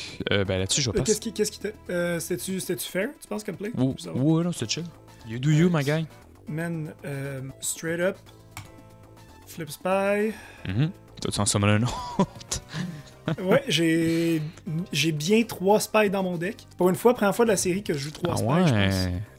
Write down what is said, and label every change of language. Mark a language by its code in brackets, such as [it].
[fr] Ben là-dessus, je vais passer. Qu'est-ce qui t'a... C'était-tu fair, tu penses, comme play? Ouais, non, c'est chill. [en] You do you, my guy. Man, straight up, flip Spy. [fr] Tu en sommes un autre. Ouais, j'ai bien 3 spies dans mon deck. Pour une fois, première fois de la série que je joue 3 spies, je pense.